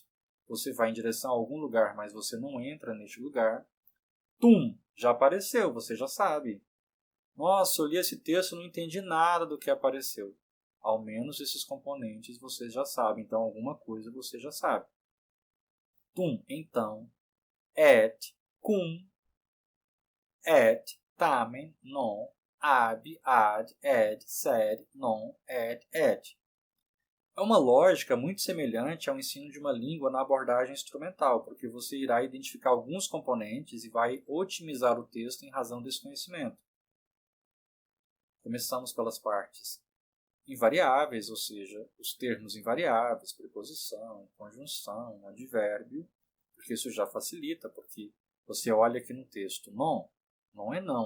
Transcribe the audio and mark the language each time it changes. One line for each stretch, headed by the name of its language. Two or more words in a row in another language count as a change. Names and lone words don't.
Portuguese: Você vai em direção a algum lugar, mas você não entra neste lugar. Tum, já apareceu, você já sabe. Nossa, eu li esse texto e não entendi nada do que apareceu. Ao menos esses componentes vocês já sabem, então alguma coisa você já sabe. Tum, então.
Latin: Et, cum. Et, tamen, non. Ab, ad, ed, sed, non, et.
Portuguese: É uma lógica muito semelhante ao ensino de uma língua na abordagem instrumental, porque você irá identificar alguns componentes e vai otimizar o texto em razão desse conhecimento. Começamos pelas partes invariáveis, ou seja, os termos invariáveis, preposição, conjunção, advérbio, porque isso já facilita, porque você olha aqui no texto, não é não.